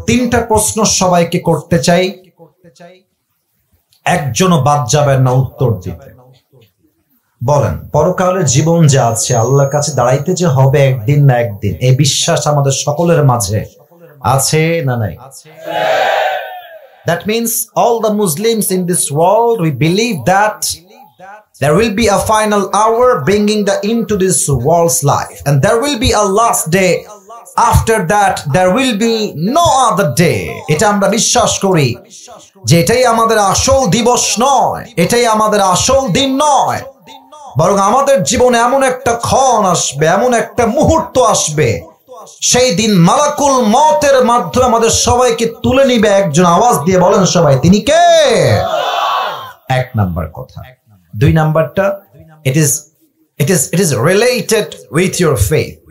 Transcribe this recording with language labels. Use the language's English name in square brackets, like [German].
[Bangla] তিনটা প্রশ্ন সবাইকে করতে চাই, একজনও বাদ যাবেন না উত্তর দিতে। বলেন, পরকালের জীবন যে আছে, আল্লাহর কাছে দাঁড়াইতে যে হবে একদিন না একদিন, এই বিশ্বাস আমাদের সকলের মাঝে আছে না নাই? [English] That means all the Muslims in this world, we believe that there will be a final hour bringing the end to this world's life, and there will be a last day. After that there will be no other day. [Bangla] এটা আমরা বিশ্বাস করি যে এটাই আমাদের আসল দিবস নয়, এটাই আমাদের আসল দিন নয়, বরং আমাদের জীবনে এমন একটা ক্ষণ আসবে, এমন একটা মুহূর্ত আসবে, সেই দিন মালাকুল মওতের মাধ্যমে আমাদের সবাইকে তুলে নিবে একজন। আওয়াজ দিয়ে বলেন সবাই, তিনি কে? এক নাম্বার কথা। দুই নাম্বারটা, [English] it is related with your faith.